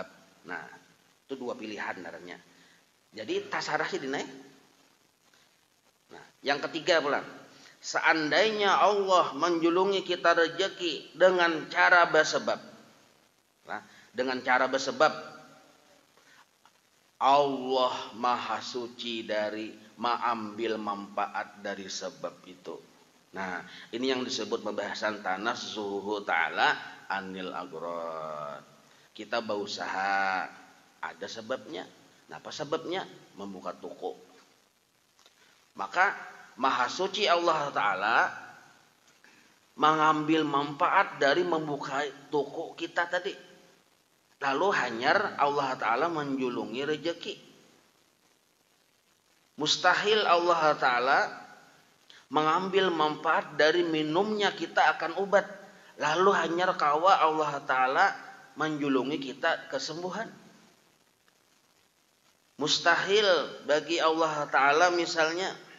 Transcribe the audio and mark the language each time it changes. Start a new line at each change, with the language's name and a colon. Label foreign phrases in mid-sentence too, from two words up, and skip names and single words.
Indonesian: Nah, itu dua pilihan darahnya.
Banjar: Jadi tasarah sidin. Nah, yang ketiga pula.
Indonesian: Seandainya Allah menjulungi kita rezeki dengan cara bersebab. Nah, dengan cara bersebab. Allah maha suci dari mengambil manfaat dari sebab itu. Nah, ini yang disebut pembahasan
Arabic: tanazzuhu ta'ala anil agrad.
Indonesian: Kita berusaha, ada sebabnya. Nah, apa sebabnya? Membuka toko. Maka maha suci Allah Ta'ala mengambil manfaat dari membuka toko kita tadi. Lalu hanyar Allah Ta'ala menjulungi rezeki. Mustahil Allah Ta'ala mengambil manfaat dari minumnya kita akan obat. Lalu hanyar kawa Allah Ta'ala menjulungi kita kesembuhan. Mustahil bagi Allah Ta'ala misalnya.